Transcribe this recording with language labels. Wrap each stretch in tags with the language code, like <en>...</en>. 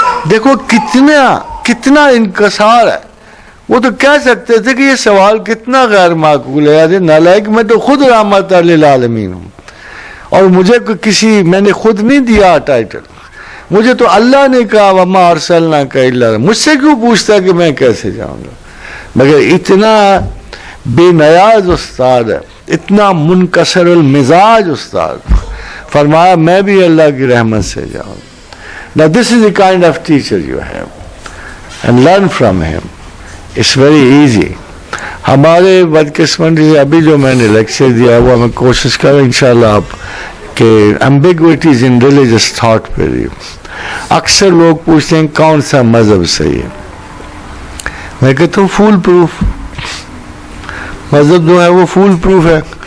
<ur>دیکھو کتنا انکسار ہے. وہ تو کہہ سکتے تھے کہ یہ سوال کتنا غیر معقول ہے، یار نالائق، میں تو خود رحمت للعالمین ہوں، اور مجھے میں نے خود نہیں دیا ٹائٹل، مجھے تو اللہ نے کہا</ur> <ar>وما ارسلناک الا،</ar> <ur>مجھ سے کیوں پوچھتا کہ میں کیسے جاؤں گا. مگر اتنا بے نیاز استاد ہے، اتنا منکسر المزاج استاد، فرمایا میں بھی اللہ کی رحمت سے جاؤں.</ur> <en>Now this is the kind of teacher you have and learn from him. It's very easy.</en> <ur>ہمارے بدقسمتی سے ابھی جو میں نے لیکچر دیا وہ میں کوشش کروں انشاءاللہ آپ کہ</ur> <en>ambiguities in religious thought</en> <ur>پہ رہی. اکثر لوگ پوچھتے ہیں کون سا مذہب صحیح ہے، میں کہتا ہوں فول پروف مذہب جو ہے وہ فول پروف ہے.</ur>